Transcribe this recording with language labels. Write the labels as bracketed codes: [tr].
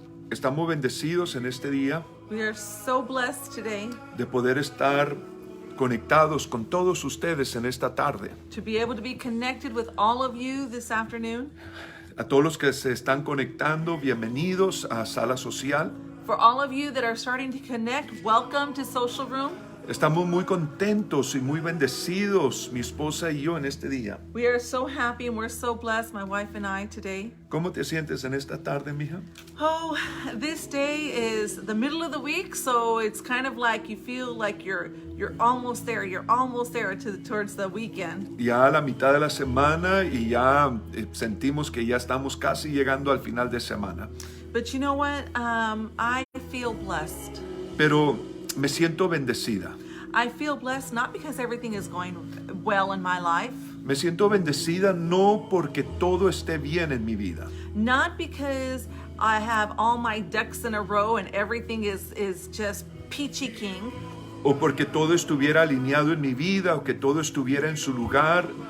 [es] Estamos bendecidos en este día [en] We are so blessed today [es] de poder estar conectados con todos ustedes en esta tarde. [en] to be able to be connected with all of you this afternoon. [es] A todos los que se están conectando, bienvenidos a Sala Social. [en] For all of you that are starting to connect, welcome to Social Room. [es] Estamos muy contentos y muy bendecidos, mi esposa y yo, en este día. [en] We are so happy and we're so blessed, my wife and I, today. [es] ¿Cómo te sientes en esta tarde, mija? [en] Oh, this day is the middle of the week, so it's kind of like you feel like you're almost there. You're almost there towards the weekend. [es] Ya a la mitad de la semana y ya sentimos que ya estamos casi llegando al final de semana. [en] But you know what? I feel blessed. [es] Pero me siento bendecida. [en] I feel blessed not because everything is going well in my life, [es] Me siento bendecida no porque todo esté bien en mi vida, [en] not because I have all my ducks in a row and everything is just peachy keen, [es] o porque todo estuviera alineado en mi vida o que todo estuviera en su lugar.